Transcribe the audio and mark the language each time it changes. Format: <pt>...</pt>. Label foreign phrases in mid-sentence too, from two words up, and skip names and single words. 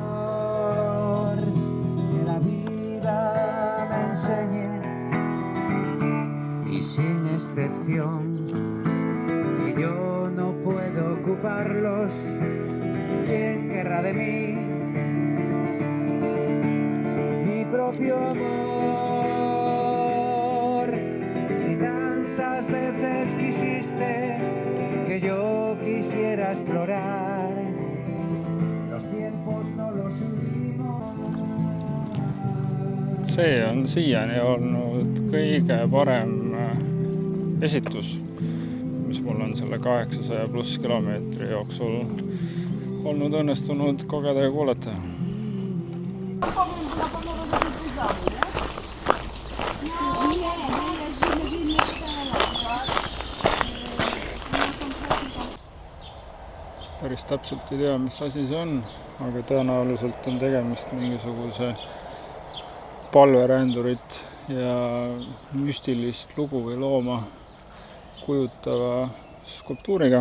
<es>Que la vida me enseñe y sin excepción, si yo no puedo ocuparlos, ¿quién querrá de mí mi propio amor? Si tantas veces quisiste que yo quisiera explorar, los tiempos no los unimos.</es> <et>See on siiani olnud kõige parem esitus, mis mul on selle 800+ kilomeetri jooksul olnud õnnestunud kogeda ja kuulata. Päris täpselt ei tea, mis asi see on, aga tõenäoliselt on tegemist mingisuguse palverändurit ja müstilist lugu või looma kujutava skulptuuriga.</et>